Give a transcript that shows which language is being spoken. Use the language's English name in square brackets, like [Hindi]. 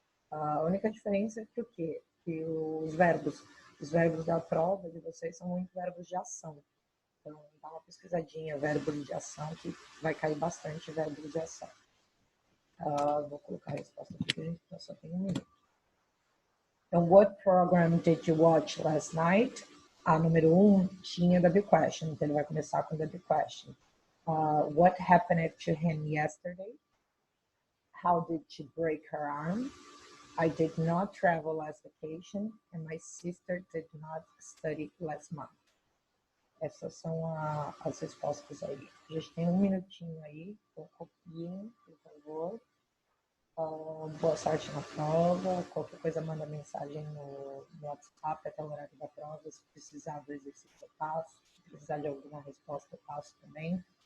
[Portuguese] A única diferença é que o quê? Que os verbos da prova de vocês são muito verbos de ação. Então, dá uma pesquisadinha, verbos de ação, que vai cair bastante verbos de ação. Vou colocar a resposta aqui, porque a gente só tem 1 minuto. [English] Então, what program did you watch last night? [Portuguese] A número 1 tinha [English] the question, [Portuguese] então ele vai começar com [English] the question. What happened to him yesterday? How did she break her arm? I did not travel last vacation and my sister did not study last month. [Portuguese] Essas são as respostas aí. A gente tem um minutinho aí, então copiem, por favor. Boa sorte na prova. Qualquer coisa, manda mensagem no WhatsApp até o horário da prova. Se precisar do exercício, eu passo. Se precisar de alguma resposta, eu passo também.